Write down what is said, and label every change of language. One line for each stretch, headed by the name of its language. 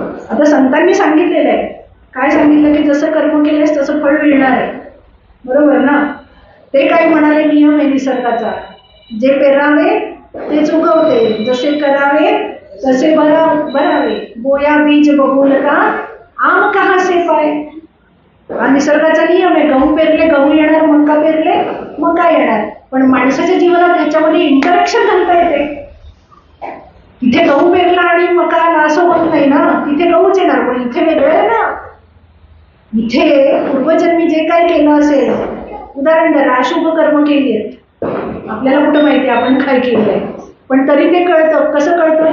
Marathi: आता संतांनी सांगितलेलं आहे. काय सांगितलं? की जसं कर्म केलेस तसं फळ मिळणार आहे. बरोबर ना? ते काय म्हणाले? नियम आहे निसर्गाचा. जे पेरावे तेच उगवते, जसे करावे तसे भरावे.
Hindi: बोया बीज बबूल का आम कहा से पाय.
Marathi: हा निसर्गाचा नियम आहे. गहू पेरले गहू येणार, मका पेरले मका येणार. पण माणसाच्या जीवनात ह्याच्यामध्ये इंटरॅक्शन घालता येते. तिथे गहू पेरला आणि मका आला असं होत नाही ना. तिथे गहूच येणार, पण इथे वेगळं आहे ना. इथे पूर्वजन्मी जे काय केलं असेल, उदाहरण द्या, अशुभ कर्म केली आहेत, आपल्याला कुठं माहिती आपण काय केलंय, पण तरी ते कळतं. कसं कळतं?